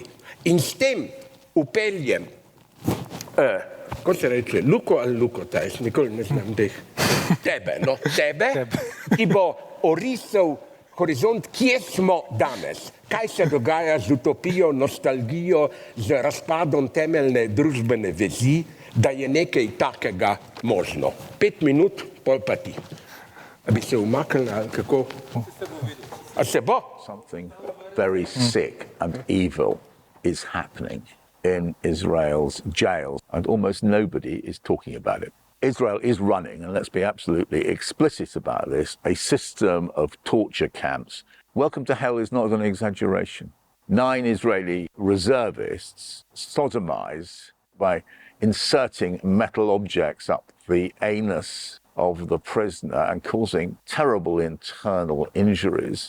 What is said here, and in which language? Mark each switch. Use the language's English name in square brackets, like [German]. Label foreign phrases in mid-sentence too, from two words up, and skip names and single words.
[Slovenian] In s tem upeljem, ko se reče, Luko ali Lukota, jaz nikoli ne znam tebe, ki bo orisal horizont, kje smo danes, kaj se dogaja z utopijo, nostalgijo, z razpadom temeljne družbene vezi, da je nekaj takega možno. 5 minut, pol pa ti. A bi se umaknili ali kako? A se bo? [English] Something very sick and evil is happening in Israel's jails, and almost nobody is talking about it. Israel is running, and let's be absolutely explicit about this, a system of torture camps. Welcome to hell is not an exaggeration. 9 Israeli reservists sodomized by inserting metal objects up the anus of the prisoner and causing terrible internal injuries.